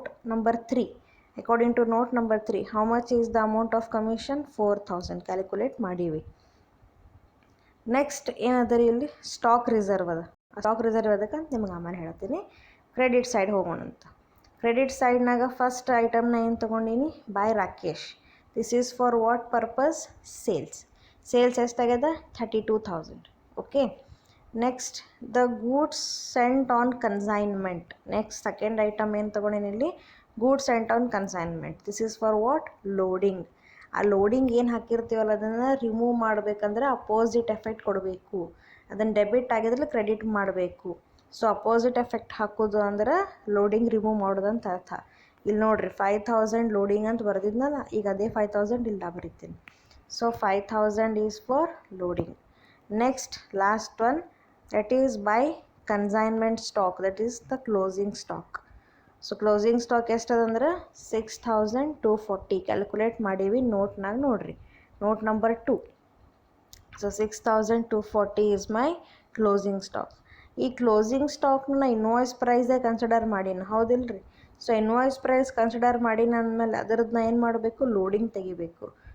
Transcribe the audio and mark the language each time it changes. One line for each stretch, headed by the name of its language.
English: Number 3, according to note number 3, how much is the amount of commission?
Kannada: 4,000. Calculate ಮಾಡೀವಿ. Next ಏನದರಿ ಇಲ್ಲಿ stock reserve ಅದ. Stock reserve ಅದಕ್ಕೆ ನಿಮ್ಗೆ ಆಮೇಲೆ ಹೇಳ್ತೀನಿ. ಕ್ರೆಡಿಟ್ ಸೈಡ್ ಹೋಗೋಣ ಅಂತ. ಕ್ರೆಡಿಟ್ ಸೈಡ್ನಾಗ ಫಸ್ಟ್ ಐಟಮ್ನ ಏನು ತೊಗೊಂಡೀನಿ?
English: By Rakesh. This is for what purpose? Sales.
Kannada: Sales ಎಷ್ಟಾಗ್ಯದ 32,000.
English: Okay, next the goods sent on consignment.
Kannada: Next second item ಏನು ತೊಗೊಂಡೇನಿ ಇಲ್ಲಿ? Goods scent on consignment.
English: This is for what?
Kannada: Loading. ಆ loading ಏನು ಹಾಕಿರ್ತೀವಲ್ಲ ಅದನ್ನು remove ಮಾಡಬೇಕಂದ್ರೆ opposite effect ಕೊಡಬೇಕು. ಅದನ್ನು debit ಆಗಿದ್ರೆ credit ಮಾಡಬೇಕು. ಸೊ ಅಪೋಸಿಟ್ ಎಫೆಕ್ಟ್ ಹಾಕೋದು ಅಂದ್ರೆ ಲೋಡಿಂಗ್ ರಿಮೂವ್ ಮಾಡೋದಂತ ಅರ್ಥ. ಇಲ್ಲಿ ನೋಡಿರಿ 5,000 ಲೋಡಿಂಗ್ ಅಂತ ಬರೆದಿದ್ನಲ್ಲ, ಈಗ ಅದೇ 5,000 ಇಲ್ಲ ಬರೀತೀನಿ.
English: So 5,000 is for loading. Next last one, that is by consignment stock, that is the closing stock.
Kannada: So closing stock ಎಷ್ಟದಂದ್ರೆ 6,240. Calculate ಮಾಡೀವಿ, ನೋಟ್ನಾಗ ನೋಡ್ರಿ, note number 2.
English: So 6,240 is my closing stock.
Kannada: ಈ ಕ್ಲೋಸಿಂಗ್ ಸ್ಟಾಕ್ನ ಇನ್ವಾಯ್ಸ್ ಪ್ರೈಸೇ ಕನ್ಸಿಡರ್ ಮಾಡೀನಿ, ಹೌದಿಲ್ರಿ? So invoice price consider ಮಾಡೀನಿ ಅಂದಮೇಲೆ ಅದರದನ್ನ ಏನು ಮಾಡಬೇಕು? Loading ತೆಗಿಬೇಕು.